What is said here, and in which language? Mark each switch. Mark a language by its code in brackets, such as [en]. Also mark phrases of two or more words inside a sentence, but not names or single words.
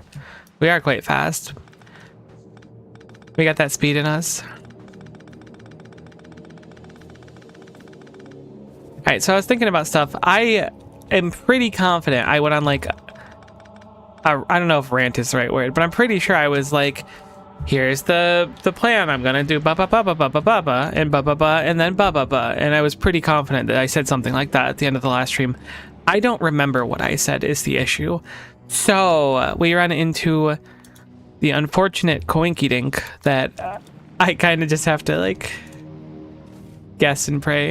[en] We are quite fast. We got that speed in us. All right, so I was thinking about stuff. I am pretty confident I went on like I don't know if rant is the right word, but I'm pretty sure I was like, here's the plan. I'm gonna do ba ba ba ba ba ba ba ba and ba ba ba and then ba ba ba, and I was pretty confident that I said something like that at the end of the last stream. I don't remember what I said is the issue. So we run into the unfortunate coinky-dink that I kind of just have to like guess and pray.